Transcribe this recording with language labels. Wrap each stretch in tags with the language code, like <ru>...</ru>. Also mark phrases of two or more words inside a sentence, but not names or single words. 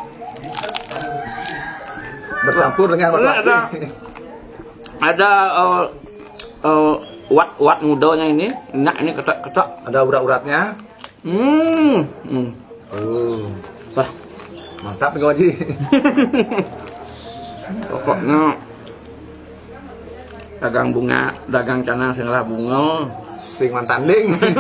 <id>Bercampur dengan merpati. Ada urat mudonya ini. Enak ini ketok-ketok. Ada urat-uratnya. Oh. Oh, Wah. Mantap nih Haji. Pokoknya dagang bunga, dagang canang</id> <ban>sing lah bunga. Sing mantanding.</ban>